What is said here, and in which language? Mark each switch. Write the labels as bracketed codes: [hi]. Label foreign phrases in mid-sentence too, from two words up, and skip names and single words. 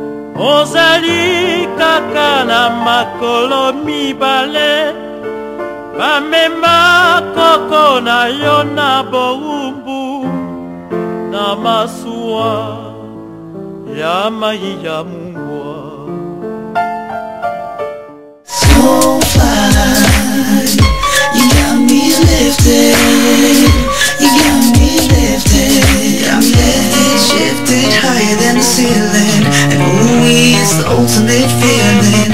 [ln] ozali kaka na makolo mibale, amema koko na yo na boumbu na masuwa ya mai ya mungwa. [en] So fly, you got me lifted, you got me lifted, I'm lifted, shifted higher than the ceiling, and ooh, it's the ultimate feeling.